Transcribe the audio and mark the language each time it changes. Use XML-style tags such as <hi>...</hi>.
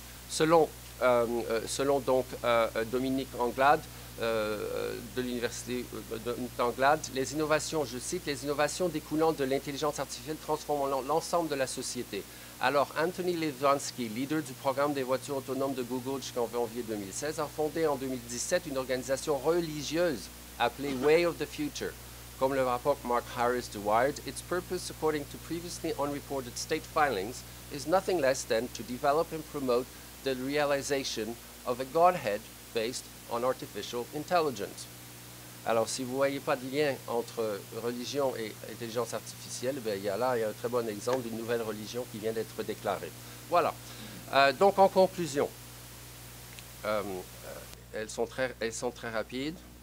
<fr>Selon donc Dominique Anglade, de l'université d'Anglade, les innovations, je cite, les innovations découlant de l'intelligence artificielle transforment l'ensemble de la société. Alors, Anthony Levensky, leader du programme des voitures autonomes de Google jusqu'en janvier 2016, a fondé en 2017 une organisation religieuse appelée Way of the Future. Comme le rapporte Mark Harris de Wired,</fr> <en>its purpose, according to previously unreported state filings, is nothing less than to develop and promote the realization of a Godhead based on artificial intelligence.</en> <fr>Alors, si vous ne voyez pas de lien entre religion et intelligence artificielle, bien, il y a un très bon exemple d'une nouvelle religion qui vient d'être déclarée. Voilà. Donc, en conclusion, elles sont très rapides.</fr>